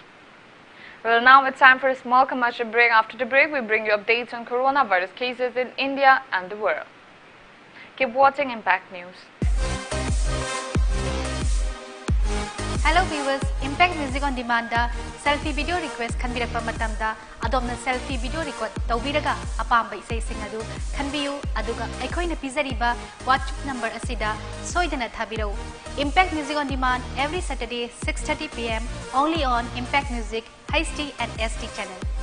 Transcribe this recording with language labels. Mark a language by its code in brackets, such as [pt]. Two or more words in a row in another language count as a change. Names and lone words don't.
[en] Well, now it's time for a small commercial break. After the break, we bring you updates on coronavirus cases in India and the world. Keep watching Impact News. [mni] Hello viewers, Impact Music on Demand da [en] selfie video request [mni] khanbirakpa matamda adopna [en] selfie video record [mni] tawbiraga apamba isai sing adu khanbiyu aduga aikhoina pizariba WhatsApp number asida soidana thabirau. [en] Impact Music on Demand every Saturday 6:30 p.m. only on Impact Music HD and SD channel.